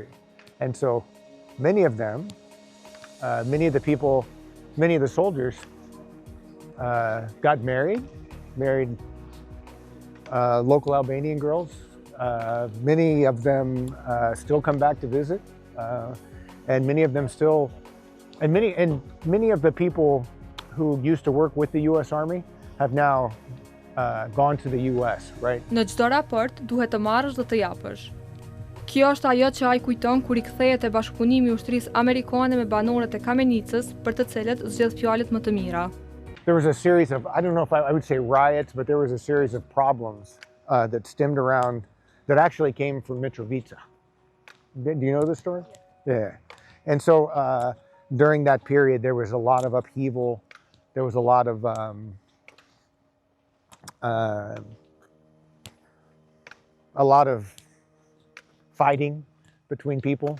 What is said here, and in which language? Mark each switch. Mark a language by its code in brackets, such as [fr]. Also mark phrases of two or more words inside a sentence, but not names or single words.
[en] And so many of them, many of the soldiers got married local Albanian girls. Many of them still come back to visit, and many of them still, and many of the people who used to work with the U.S. Army have now gone to the U.S., right? [sq] Në çdo raport duhet të marrësh dhe të japësh. Kjo është ajo që ai kujton kur I kthehet te bashkëpunimi I ushtrisë amerikane me banorët e Kamenicës, për të cilët zgjedh fjalët më të mira. [en] There was a series of, I don't know if I would say riots, but there was a series of problems that stemmed around, that actually came from Mitrovica. Do you know this story? Yeah. And so during that period, there was a lot of upheaval. There was a lot of fighting between people.